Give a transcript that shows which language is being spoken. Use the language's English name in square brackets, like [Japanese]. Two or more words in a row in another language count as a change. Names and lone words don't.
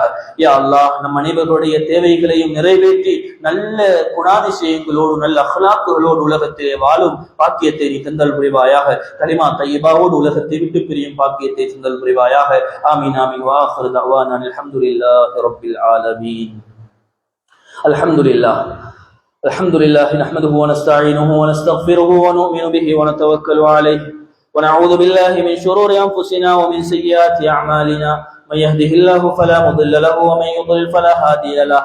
[Tamil] யா அல்லாஹ் நம் அனைவர்களுடைய தேவைகளையும் நிறைவேற்றி நல்ல குணாதிசயங்களோடு, நல்ல அஹ்லாக்குகளோடு உலகத்திலே வாழும் பாக்கியத்தை நீ தந்தல் புரிவாயாக. கலிமா தய்யிபாவோடு உலகத்தை விட்டு பிரியும் பாக்கியத்தை தந்தல் புரிவாயாக. [Arabic] آمين آمين. و آخر دعوانا الحمد لله رب العالمين. الحمد لله نحمده ونستعينه ونستغفره ونؤمن به ونتوكل عليه ونعوذ بالله من شرور أنفسنا ومن سيئات أعمالنا. من يهده الله فلا مضل له ومن يضلل فلا هادي له.